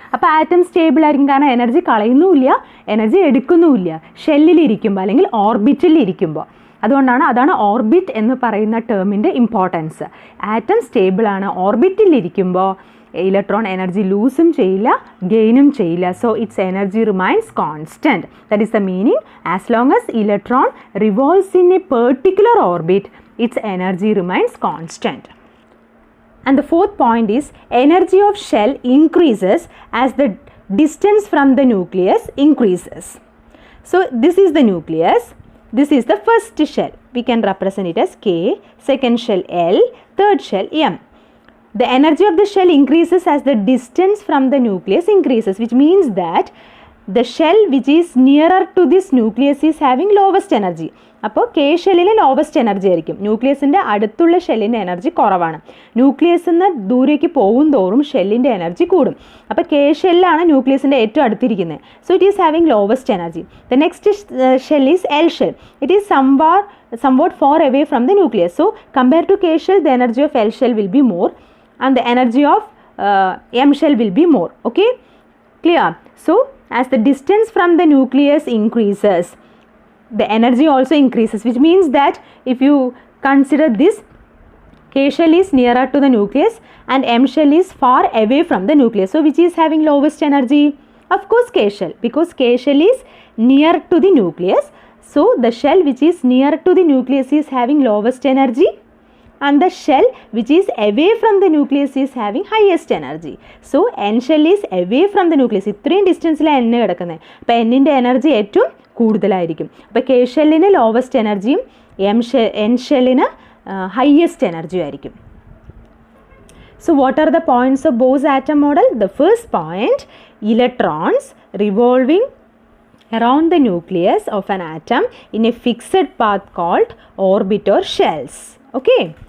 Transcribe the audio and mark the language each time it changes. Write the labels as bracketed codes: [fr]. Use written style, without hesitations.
[ml] അപ്പോൾ atom stable ആയിരിക്കും, കാരണം എനർജി കളയുന്നുമില്ല, എനർജി എടുക്കുന്നുമില്ല ഷെല്ലിലിരിക്കുമ്പോൾ അല്ലെങ്കിൽ ഓർബിറ്റിലിരിക്കുമ്പോൾ. അതാണ് ഓർബിറ്റ് എന്ന് പറയുന്ന ടേമിൻ്റെ importance. Atom സ്റ്റേബിളാണ്, ഓർബിറ്റിലിരിക്കുമ്പോൾ electron energy looseum ചെയ്യില്ല, ഗെയിനും ചെയ്യില്ല. [en] So its energy remains constant. That is the meaning. As long as electron revolves in a particular orbit, its energy remains constant. And the fourth point is energy of shell increases as the distance from the nucleus increases. So this is the nucleus. This is the first shell. We can represent it as K. Second shell L. Third shell M. the energy of the shell increases as the distance from the nucleus increases, which means that the shell which is nearer to this nucleus is having lowest energy. [ml] അപ്പോൾ K ഷെല്ലിന് lowest energy ആയിരിക്കും. ന്യൂക്ലിയസിൻ്റെ അടുത്തുള്ള ഷെല്ലിൻ്റെ energy കുറവാണ്. ന്യൂക്ലിയസിൽ നിന്ന് ദൂരേക്ക് പോകും തോറും ഷെല്ലിൻ്റെ energy കൂടും. അപ്പോൾ കെ ഷെല്ലാണ് ന്യൂക്ലിയസിൻ്റെ ഏറ്റവും അടുത്തിരിക്കുന്നത്. [en] So it is having lowest energy. The next shell is L shell. It is somewhat far away from the nucleus. So compared to K shell, the energy of L shell will be more and the energy of M shell will be more. Okay, clear? So as the distance from the nucleus increases, the energy also increases, which means that if you consider this, K shell is nearer to the nucleus and M shell is far away from the nucleus. So which is having lowest energy? Of course K shell, because K shell is near to the nucleus. So the shell which is near to the nucleus is having lowest energy and the shell which is away from the nucleus is having highest energy. So N shell is away from the nucleus. [ml] ഇത്രയും ഡിസ്റ്റൻസിലാണ് N കിടക്കുന്നത്. അപ്പോൾ Nൻ്റെ energy ഏറ്റവും കൂടുതലായിരിക്കും. അപ്പോൾ K ഷെല്ലിന് lowest എനർജിയും N ഷെല്ലിന് [en] highest energy [ml] ആയിരിക്കും. [en] So what are the points of Bohr's atom model? The first point, electrons revolving around the nucleus of an atom in a fixed path called orbit or shells. Okay.